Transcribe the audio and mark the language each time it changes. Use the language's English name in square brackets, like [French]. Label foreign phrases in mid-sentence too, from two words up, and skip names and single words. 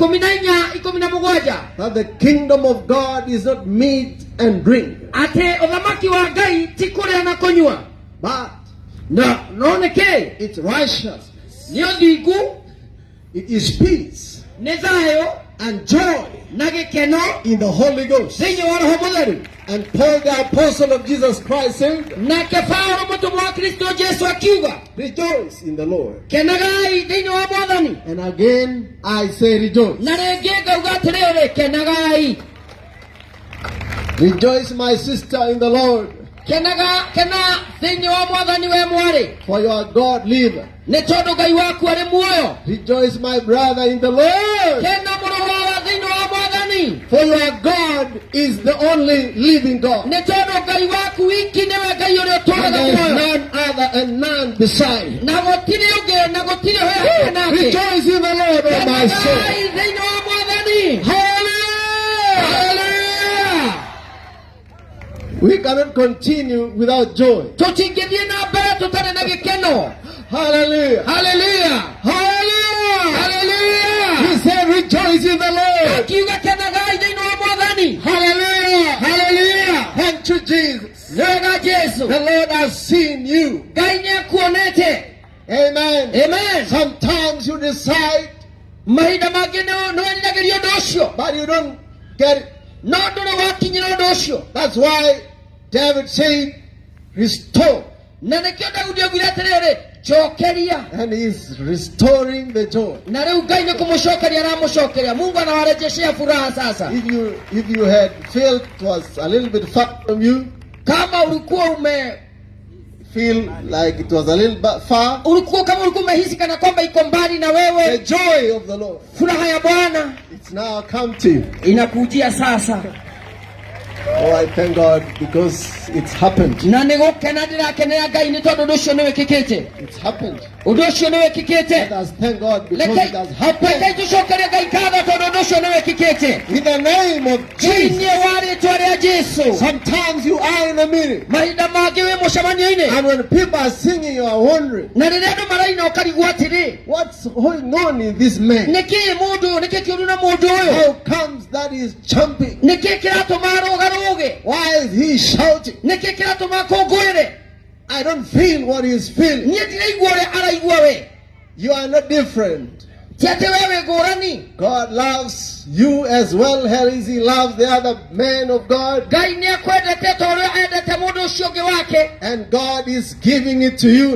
[English] 14:17 That the kingdom of God is not meat and drink, [Kikuyu] ate uthamaki wa Ngai ti kũrĩa na kũnyua, [English] but [Kikuyu] no nĩkĩ [English] it's righteousness, [Kikuyu] nĩ ũthingu, [English] it is peace [Kikuyu] nĩ thayũ [English] and joy [Kikuyu] na gĩkeno [English] in the Holy Ghost. [Kikuyu] thĩinĩ wa Roho Mũtheru. [English] And Paul the apostle of Jesus Christ said, [Kikuyu] Nake Paulo mũtũmwo wa Kristo Jesu akiuga, [English] rejoice in the Lord. [Kikuyu] kenagai thĩinĩ wa Mwathani. [English] And again I say rejoice. [Kikuyu] Na rĩngĩ ngauga atĩrĩrĩ, kenagai. [English] Rejoice, my sister, in the Lord, [Kikuyu] Kena thĩinĩ wa Mwathani we mwarĩ, [English] for your God liveth. [Kikuyu] nĩ tondũ Ngai waku arĩ muoyo. [English] Rejoice, my brother, in the Lord, [Kikuyu] Kena mũrũwawa thĩinĩ wa Mwathani, [English] for your God is the only living God. [Kikuyu] nĩ tondũ Ngai waku wiki nĩwe Ngai ũrĩa [English] And [Kikuyu] ũtũũraga [English] there is [Kikuyu] muoyo. [English] none other and none beside. [Kikuyu] Na gũtirĩ ũngĩ na gũtirĩ hoya nake. [English] Rejoice in the Lord, O my soul. [Kikuyu] Kenagai thĩinĩ wa Mwathani. [English] Hallelujah! [Kikuyu] Hallelujah. [English] We cannot continue without joy. [Kikuyu] Tũtingĩthiĩ na mbere tũtarĩ na gĩkeno. [English] Hallelujah! [Kikuyu] Hallelujah. [English] Hallelujah! [Kikuyu] Hallelujah. [English] He said, rejoice in the Lord. [Kikuyu] Akiuga kenagai thĩinĩ wa Mwathani. [English] Hallelujah! [Kikuyu] Hallelujah. [English] Thank you, Jesus. [Kikuyu] Wega Jesu. [English] The Lord has seen you. [Kikuyu] Ngai nĩekuonete. [English] Amen. [Kikuyu] Amen. [English] Sometimes you decide, [Kikuyu] Mahinda mangĩ nĩweriragĩria ũndũ ũcio, [English] but you don't get it. [Kikuyu] no ndũrĩ wakinyĩra ũndũ ũcio. [English] That's why David said, restore. [Kikuyu] Na nĩkĩo Daudi augire atĩrĩrĩ, cokeria. [English] And he's restoring the joy. [Kikuyu] Na rĩu Ngai nĩ kũmũcokeria aramũcokeria. [Swahili] Mungu anawarejeshea furaha sasa. [English] If you had felt it was a little bit far from you, [Swahili] Kama ulikuwa [English] feel like it was a little bit far, [Swahili] kama ulikuwa umehisi kana kwamba iko mbali na [English] the [Swahili] wewe, [English] joy of the Lord, [Swahili] furaha ya Bwana [English] it's now come to you. [Swahili] inakujia sasa. [English] Oh, I thank God because it's happened. [Kikuyu] Na nĩgũkena ndĩrakenera Ngai nĩ tondũ ũndũ ũcio nĩwĩkĩkĩte. [English] It's happened. [Kikuyu] Ũndũ ũcio nĩwĩkĩkĩte. [English] Let us thank God because it has [Kikuyu] Reke [English] happened. [Kikuyu] tũcokerie Ngai ngatho tondũ ũndũ ũcio nĩwĩkĩkĩte. [English] In the name of Jesus. [Kikuyu] Thĩinĩ wa rĩĩtwa rĩa Jesu. [English] Sometimes you are in a meeting, [Kikuyu] Mahinda mangĩ wĩ mũcemanio-inĩ, [English] and when people are singing, you are wondering, [Kikuyu] na rĩrĩa andũ maraina ũkarigwo atĩrĩ, [English] what's going on in this man? [Kikuyu] nĩkĩ kĩũru na mũndũ ũyũ? [English] How comes that is jumping? [Kikuyu] Nĩkĩ kĩratũma arũgarũge? [English] Why is he shouting? [Kikuyu] Nĩkĩ kĩratũma akũngũĩre? [English] I don't feel what he's feeling. [Kikuyu] Niĩ ndiraigua ũrĩa araigua we. [English] You are not different. [Kikuyu] Ti atĩ we wĩ ngũrani. [English] God loves you as well as he loves the other man of God. [Kikuyu] Ngai nĩekwendete ta ũrĩa endete mũndũ ũcio ũngĩ wake. [English] And God is giving it to you